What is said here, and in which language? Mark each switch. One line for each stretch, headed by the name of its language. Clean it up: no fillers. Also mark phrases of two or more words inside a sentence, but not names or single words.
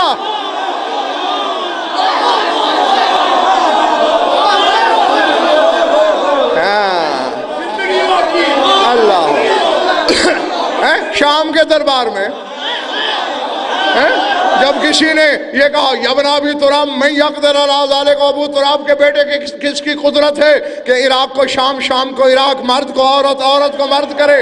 Urdu: اللہ شام کے دربار میں جب کسی نے یہ کہا
Arabic: یبن ابی تراب من یقدر علی ذلک،
Urdu: ابو تراب کے بیٹے کس کی قدرت ہے کہ عراق کو شام، شام کو عراق، مرد کو عورت، عورت کو مرد کرے.